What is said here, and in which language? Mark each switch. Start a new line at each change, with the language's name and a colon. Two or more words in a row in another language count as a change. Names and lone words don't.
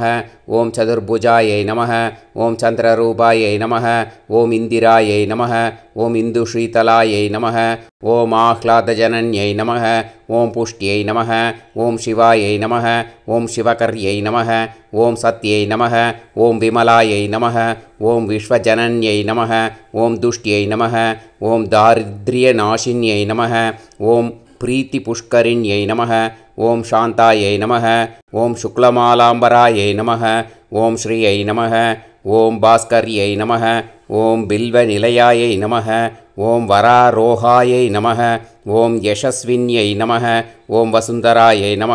Sanskrit: ॐ चतुर्भुजायै नमः ॐ चन्द्ररूपायै नमः ॐ इन्दिरायै नमः ॐ इन्दुशीतलायै नमः ॐ आह्लादजनन्यै नमः ॐ पुष्ट्यै नमः ॐ शिवायै नमः ॐ शिवकर्यै नमः ॐ सत्यै नमः ॐ विमलायै नमः ॐ विश्वजनन्यै नमः ॐ तुष्ट्यै नमः ॐ दारिद्र्यनाशिन्यै नमः ॐ प्रीतिपुष्करिण्यै नमः ओम शान्तायै नमः ओम शुक्लमालाम्बरायै नमः ओम श्रियै नमः ओम भास्कर्यै नमः ओम बिल्वनिलयायै नमः ओम वरारोहायै नमः ओम यशस्विन्यै नमः ओम वसुन्धरायै नमः